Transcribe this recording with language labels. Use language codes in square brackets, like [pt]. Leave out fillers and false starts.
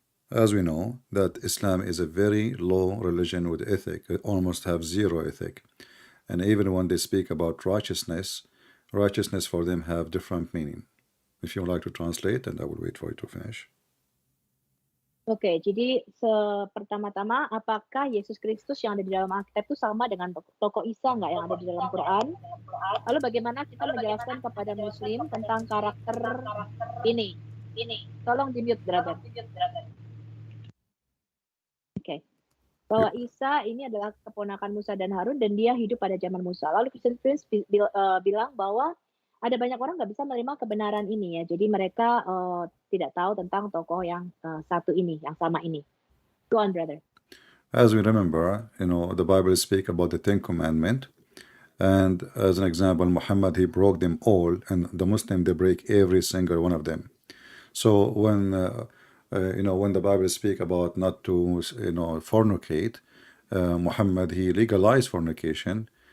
[en] As we know, that Islam is a very low religion with ethic. It almost have zero ethic. And even when they speak about righteousness for them have different meaning. If you would like to translate, and I will wait for you to finish. [id] Oke, jadi pertama-tama, apakah Yesus Kristus yang ada di dalam Alkitab itu sama dengan tokoh Isa nggak yang ada di dalam Quran? Lalu bagaimana kita menjelaskan kepada Muslim tentang karakter ini? Tolong di-mute, brother. Oke. Bahwa Isa ini adalah keponakan Musa dan Harun dan dia hidup pada zaman Musa. Lalu Christian Prince bilang bahwa ada banyak orang nggak bisa menerima kebenaran ini ya. Jadi mereka tidak tahu tentang tokoh yang satu ini, yang sama ini. [en] Go on, brother. As we remember, the Bible speak about the 10 Commandments. And as an example, Muhammad, he broke them all, and the Muslim, they break every single one of them. So when the Bible speak about not to fornicate, Muhammad, he legalized fornication.